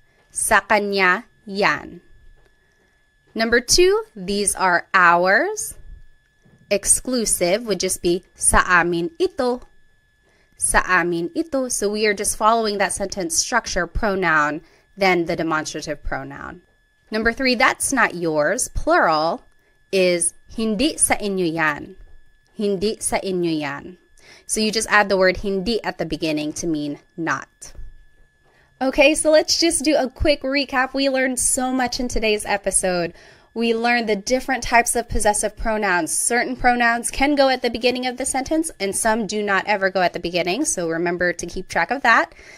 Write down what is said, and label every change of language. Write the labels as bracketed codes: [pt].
[tl] Sa kanya yan. [en] Number 2, these are ours. Exclusive would just be [tl] sa amin ito. Sa amin ito. [en] So we are just following that sentence structure, pronoun, then the demonstrative pronoun. Number 3, that's not yours. Plural is [tl] hindi sa inyo yan. Hindi sa inyo yan. [en] So you just add the word hindi at the beginning to mean not. Okay, so let's just do a quick recap. We learned so much in today's episode. We learned the different types of possessive pronouns. Certain pronouns can go at the beginning of the sentence, and some do not ever go at the beginning, so remember to keep track of that.